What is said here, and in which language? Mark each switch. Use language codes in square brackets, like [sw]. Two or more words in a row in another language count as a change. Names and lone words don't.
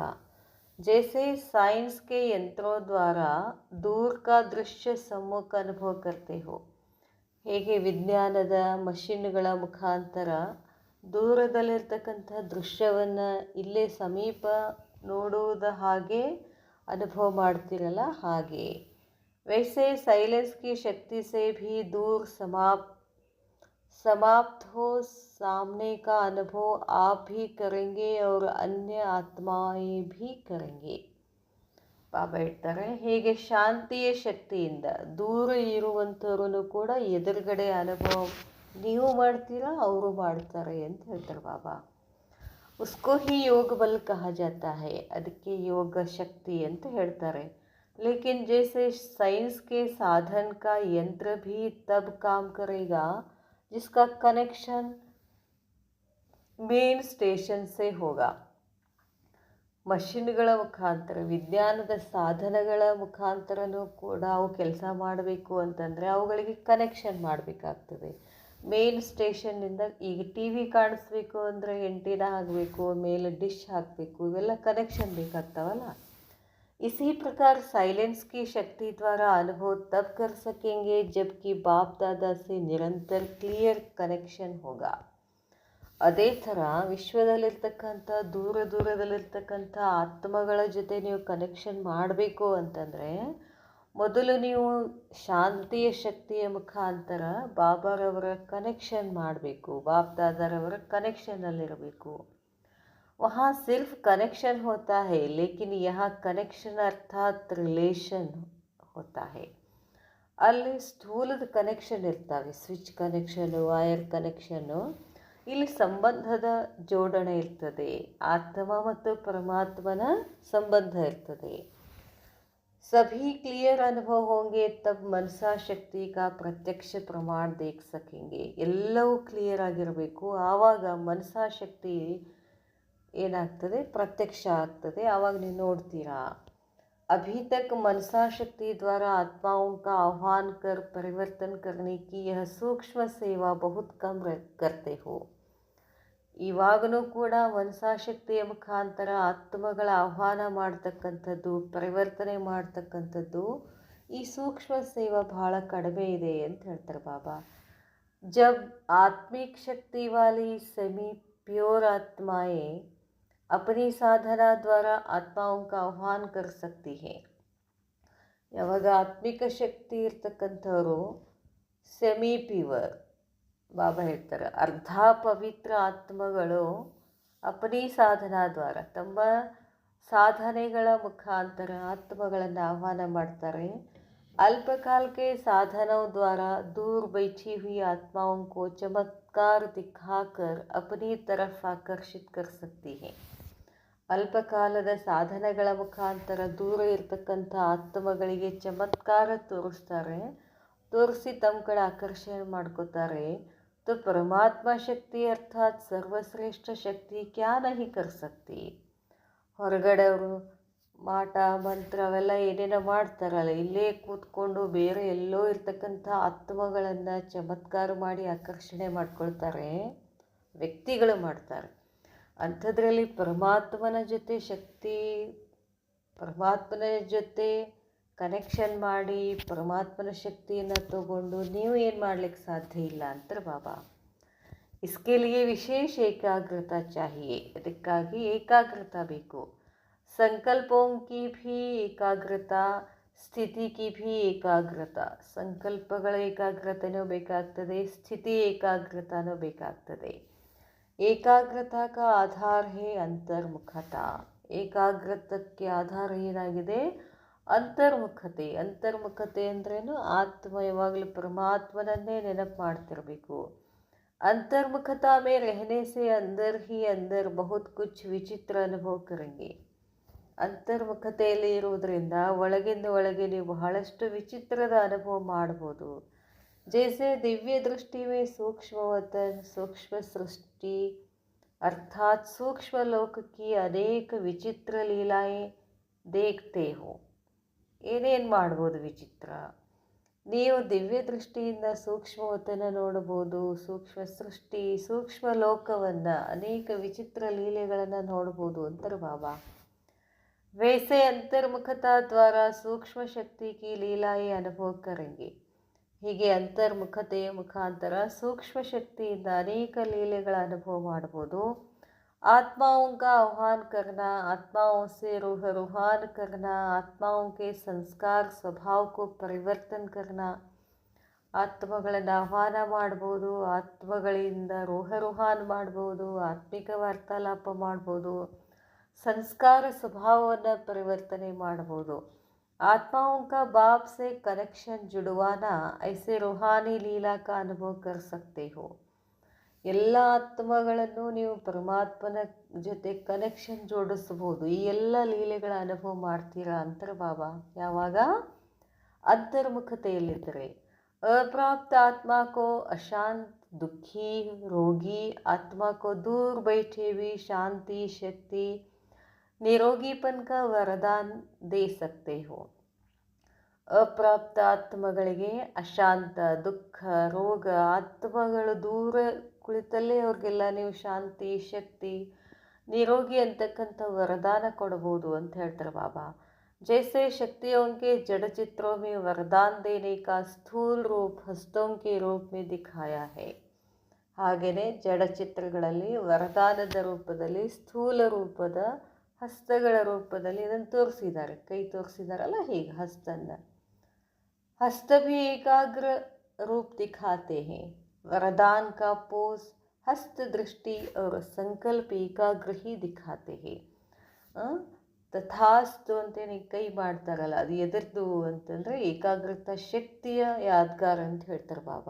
[hi] जैसे साइंस के यंत्रों द्वारा दूर का दृश्य सम्मुख अनुभव करते हो, [kn] ಹೇಗೆ ವಿಜ್ಞಾನದ ಮಷಿನ್ಗಳ ಮುಖಾಂತರ ದೂರದಲ್ಲಿರ್ತಕ್ಕಂಥ ದೃಶ್ಯವನ್ನು ಇಲ್ಲೇ ಸಮೀಪ ನೋಡುವುದ ಹಾಗೆ ಅನುಭವ ಮಾಡ್ತಿರಲ್ಲ, ಹಾಗೆ. [hi] वैसे साइलेंस की शक्ति से भी दूर समाप्त हो सामने का अनुभव आप भी करेंगे और अन्य आत्माएं भी करेंगे. [kn] ಬಾಬಾ ಹೇಳ್ತಾರೆ, ಹೇಗೆ ಶಾಂತಿಯ ಶಕ್ತಿಯಿಂದ ದೂರ ಇರುವಂಥವ್ರೂ ಕೂಡ ಎದುರುಗಡೆ ಅನುಭವ ನೀವು ಮಾಡ್ತೀರಾ, ಅವರು ಮಾಡ್ತಾರೆ ಅಂತ ಹೇಳ್ತಾರೆ ಬಾಬಾ. [hi] उसको ही योग बल कहा जाता है, [kn] ಅದಕ್ಕೆ ಯೋಗ ಶಕ್ತಿ ಅಂತ ಹೇಳ್ತಾರೆ. [hi] लेकिन जैसे साइंस के साधन का यंत्र भी तब काम करेगा जिसका कनेक्शन मेन स्टेशन से होगा. [kn] ಮಷಿನ್ಗಳ ಮುಖಾಂತರ, ವಿಜ್ಞಾನದ ಸಾಧನಗಳ ಮುಖಾಂತರನೂ ಕೂಡ ಅವು ಕೆಲಸ ಮಾಡಬೇಕು ಅಂತಂದರೆ ಅವುಗಳಿಗೆ ಕನೆಕ್ಷನ್ ಮಾಡಬೇಕಾಗ್ತದೆ ಮೇನ್ ಸ್ಟೇಷನ್ನಿಂದ. ಈಗ ಟಿ ವಿ ಕಾಣಿಸ್ಬೇಕು ಅಂದರೆ ಎಂಟಿನ ಹಾಕಬೇಕು, ಮೇಲೆ ಡಿಶ್ ಹಾಕಬೇಕು, ಇವೆಲ್ಲ ಕನೆಕ್ಷನ್ ಬೇಕಾಗ್ತಾವಲ್ಲ. [hi] इसी प्रकार साइलेंस की शक्ति द्वारा अनुभव तब कर सकेंगे जबकि बाप दादा से निरंतर क्लियर कनेक्शन होगा. [kn] ಅದೇ ಥರ ವಿಶ್ವದಲ್ಲಿರ್ತಕ್ಕಂಥ ದೂರದಲ್ಲಿರ್ತಕ್ಕಂಥ ಆತ್ಮಗಳ ಜೊತೆ ನೀವು ಕನೆಕ್ಷನ್ ಮಾಡಬೇಕು ಅಂತಂದರೆ ಮೊದಲು ನೀವು ಶಾಂತಿಯ ಶಕ್ತಿಯ ಮುಖಾಂತರ ಬಾಬಾರವರ ಕನೆಕ್ಷನ್ ಮಾಡಬೇಕು, ಬಾಪ್ದಾದರವರ ಕನೆಕ್ಷನಲ್ಲಿರಬೇಕು. [hi] वहाँ सिर्फ कनेक्शन होता है, लेकिन यहाँ कनेक्शन अर्थात रिलेशन होता है. [kn] ಅಲ್ಲಿ ಸ್ಥೂಲದ ಕನೆಕ್ಷನ್ ಇರ್ತವೆ, ಸ್ವಿಚ್ ಕನೆಕ್ಷನು, ವೈರ್ ಕನೆಕ್ಷನ್ನು. ಇಲ್ಲಿ ಸಂಬಂಧದ ಜೋಡಣೆ ಇರ್ತದೆ, ಆತ್ಮ ಮತ್ತು ಪರಮಾತ್ಮನ ಸಂಬಂಧ ಇರ್ತದೆ. [hi] सभी क्लियर अनुभव होंगे तब मनसा शक्ति का प्रत्यक्ष प्रमाण देख सकेंगे. [kn] ಎಲ್ಲವೂ ಕ್ಲಿಯರ್ ಆಗಿರಬೇಕು, ಆವಾಗ ಮನಸಾ ಶಕ್ತಿ ಏನಾಗ್ತದೆ, ಪ್ರತ್ಯಕ್ಷ ಆಗ್ತದೆ, ಆವಾಗ ನೀವು ನೋಡ್ತೀರಾ. [hi] अभी तक मनसा शक्ति द्वारा आत्माओं का आह्वान कर परिवर्तन करने की यह सूक्ष्म सेवा बहुत कम करते हो. [kn] ಇವಾಗಲೂ ಕೂಡ ಮನಸಾಶಕ್ತಿಯ ಮುಖಾಂತರ ಆತ್ಮಗಳ ಆಹ್ವಾನ ಮಾಡ್ತಕ್ಕಂಥದ್ದು, ಪರಿವರ್ತನೆ ಮಾಡ್ತಕ್ಕಂಥದ್ದು ಈ ಸೂಕ್ಷ್ಮ ಸೇವಾ ಬಹಳ ಕಡಿಮೆ ಇದೆ ಅಂತ ಹೇಳ್ತಾರೆ ಬಾಬಾ. [hi] जब आत्मिक शक्ति वाली [en] semi pure [hi] ಆತ್ಮಾಯೇ अपनी साधना द्वारा आत्माओं का आह्वान कर सकती है. [kn] ಯಾವಾಗ ಆತ್ಮಿಕ ಶಕ್ತಿ ಇರ್ತಕ್ಕಂಥವರು [en] semi pure, [kn] ಬಾಬಾ ಹೇಳ್ತಾರೆ ಅರ್ಧ ಪವಿತ್ರ ಆತ್ಮಗಳು [hi] अपनी साधना द्वारा [kn] ತಮ್ಮ ಸಾಧನೆಗಳ ಮುಖಾಂತರ ಆತ್ಮಗಳನ್ನು ಆಹ್ವಾನ ಮಾಡ್ತಾರೆ. [hi] अल्पकाल के साधनों द्वारा दूर बैठी हुई आत्माओं को चमत्कार दिखाकर अपनी तरफ आकर्षित कर सकती है. [kn] ಅಲ್ಪಕಾಲದ ಸಾಧನೆಗಳ ಮುಖಾಂತರ ದೂರ ಇರ್ತಕ್ಕಂಥ ಆತ್ಮಗಳಿಗೆ ಚಮತ್ಕಾರ ತೋರಿಸಿ ತಮ್ಮ ಕಡೆ ಆಕರ್ಷಣೆ ಮಾಡ್ಕೋತಾರೆ. तो परमात्मा शक्ति अर्थात सर्वश्रेष्ठ शक्ति क्या नहीं कर सकती. ಹೊರಗಡೆ ಅವರು ಮಾಟ ಮಂತ್ರ ಅವೆಲ್ಲ ಏನೇನೋ ಮಾಡ್ತಾರಲ್ಲ, ಇಲ್ಲೇ ಕೂತ್ಕೊಂಡು ಬೇರೆ ಎಲ್ಲೋ ಇರ್ತಕ್ಕಂಥ ಆತ್ಮಗಳನ್ನು ಚಮತ್ಕಾರ ಮಾಡಿ ಆಕರ್ಷಣೆ ಮಾಡ್ಕೊಳ್ತಾರೆ, ವ್ಯಕ್ತಿಗಳು ಮಾಡ್ತಾರೆ. ಅಂಥದ್ರಲ್ಲಿ ಪರಮಾತ್ಮನ ಜೊತೆ ಕನೆಕ್ಷನ್ ಮಾಡಿ ಪರಮಾತ್ಮನ ಶಕ್ತಿಯನ್ನು ತಗೊಂಡು ನೀವು ಏನು ಮಾಡಲಿಕ್ಕೆ ಸಾಧ್ಯ ಇಲ್ಲ ಅಂತಾರೆ ಬಾಬಾ. [hi] इसके लिए विशेष एकाग्रता चाहिए. [kn] ಅದಕ್ಕಾಗಿ ಏಕಾಗ್ರತಾ ಬೇಕು. [hi] संकल्पों की भी एकाग्रता, ಸ್ಥಿತಿ की भी एकाग्रता. [kn] ಸಂಕಲ್ಪಗಳ ಏಕಾಗ್ರತೆನೂ ಬೇಕಾಗ್ತದೆ, ಸ್ಥಿತಿ ಏಕಾಗ್ರತಾನೂ ಬೇಕಾಗ್ತದೆ. [hi] ಏಕಾಗ್ರತಾ का आधार है ಅಂತರ್ಮುಖತಾ. [kn] ಏಕಾಗ್ರತಕ್ಕೆ ಆಧಾರ ಏನಾಗಿದೆ, ಅಂತರ್ಮುಖತೆ. ಅಂತರ್ಮುಖತೆ ಅಂದ್ರೇನು, ಆತ್ಮ ಯಾವಾಗಲೂ ಪರಮಾತ್ಮನನ್ನೇ ನೆನಪು ಮಾಡ್ತಿರಬೇಕು. [hi] अंतर्मुखता में रहने से अंदर ही अंदर बहुत कुछ विचित्र अनुभव करेंगे. [kn] ಅಂತರ್ಮುಖತೆಯಲ್ಲಿ ಇರುವುದರಿಂದ ಒಳಗಿಂದ ಒಳಗೆ ನೀವು ಬಹಳಷ್ಟು ವಿಚಿತ್ರದ ಅನುಭವ ಮಾಡ್ಬೋದು. [hi] जैसे दिव्य दृष्टि में सूक्ष्म वतन, सूक्ष्म सृष्टि अर्थात सूक्ष्म लोक की अनेक विचित्र लीलाएं देखते हो. [kn] ಏನೇನು ಮಾಡ್ಬೋದು ವಿಚಿತ್ರ, ನೀವು ದಿವ್ಯ ದೃಷ್ಟಿಯಿಂದ ಸೂಕ್ಷ್ಮವತನ ನೋಡ್ಬೋದು, ಸೂಕ್ಷ್ಮ ಸೃಷ್ಟಿ, ಸೂಕ್ಷ್ಮ ಲೋಕವನ್ನು, ಅನೇಕ ವಿಚಿತ್ರ ಲೀಲೆಗಳನ್ನು ನೋಡ್ಬೋದು ಅಂತಾರೆ ಬಾಬಾ. [hi] वैसे अंतर्मुखता द्वारा सूक्ष्म शक्ति की लीलाएं अनुभव करेंगे. [kn] ಹೀಗೆ ಅಂತರ್ಮುಖತೆಯ ಮುಖಾಂತರ ಸೂಕ್ಷ್ಮ ಶಕ್ತಿಯಿಂದ ಅನೇಕ ಲೀಲೆಗಳ ಅನುಭವ ಮಾಡ್ಬೋದು. [hi] आत्माओं का आह्वान करना, आत्माओं से रूहान करना, आत्माओं के संस्कार स्वभाव को परिवर्तन करना. [kn] ಆತ್ಮಗಳನ್ನು ಆಹ್ವಾನ ಮಾಡ್ಬೋದು, ಆತ್ಮಗಳಿಂದ ರೂಹಾನ್ ಮಾಡ್ಬೋದು, ಆತ್ಮಿಕ ವಾರ್ತಾಲಾಪ ಮಾಡ್ಬೋದು, ಸಂಸ್ಕಾರ ಸ್ವಭಾವವನ್ನು ಪರಿವರ್ತನೆ ಮಾಡ್ಬೋದು. आत्माओं का बाप से कनेक्शन जुड़वाना, ऐसे रूहानी लीला का अनुभव कर सकते हो. ಎಲ್ಲ ಆತ್ಮಗಳನ್ನು ನೀವು ಪರಮಾತ್ಮನ ಜೊತೆ ಕನೆಕ್ಷನ್ ಜೋಡಿಸ್ಬೋದು, ಈ ಎಲ್ಲ ಲೀಲೆಗಳ ಅನುಭವ ಮಾಡ್ತೀರಾ ಅಂತಾರೆ ಬಾಬಾ. ಯಾವಾಗ ಅಂತರ್ಮುಖತೆಯಲ್ಲಿದ್ದರೆ. [hi] अप्राप्त आत्मा को अशांत, दुखी, रोगी आत्मा को दूर बैठे हुई शांति शक्ति निरोगीपन का वरदान दे सकते हो. [kn] ಅಪ್ರಾಪ್ತ ಆತ್ಮಗಳಿಗೆ ಅಶಾಂತ, ದುಃಖ, ರೋಗ ಆತ್ಮಗಳು ದೂರ ಕುಳಿತಲ್ಲೇ ಅವ್ರಿಗೆಲ್ಲ ನೀವು ಶಾಂತಿ, ಶಕ್ತಿ, ನಿರೋಗಿ ಅಂತಕ್ಕಂಥ ವರದಾನ ಕೊಡ್ಬೋದು ಅಂತ ಹೇಳ್ತಾರೆ ಬಾಬಾ. [hi] जैसे शक्तियों के जड़ चित्रों में वरदान देने का स्थूल रूप हस्तों के रूप में दिखाया है. [kn] ಹಾಗೆಯೇ ಜಡಚಿತ್ರಗಳಲ್ಲಿ ವರದಾನದ ರೂಪದಲ್ಲಿ, ಸ್ಥೂಲ ರೂಪದ ಹಸ್ತಗಳ ರೂಪದಲ್ಲಿ ಇದನ್ನು ತೋರಿಸಿದ್ದಾರೆ. ಕೈ ತೋರಿಸಿದಾರಲ್ಲ, ಹೀಗೆ ಹಸ್ತನ. [hi] हस्त भी एकाग्र रूप दिखाते हैं. वरदान का पोज हस्त दृष्टि और संकल्प एकाग्र ही दिखाते हैं. [kn] ತಥಾಸ್ತು ಅಂತೇನು ಕೈ ಮಾಡ್ತಾರಲ್ಲ, ಅದು ಎದರ್ದು ಅಂತಂದರೆ ಏಕಾಗ್ರತಾ ಶಕ್ತಿಯ ಯಾದ್ಗಾರ ಅಂತ ಹೇಳ್ತಾರೆ ಬಾಬಾ.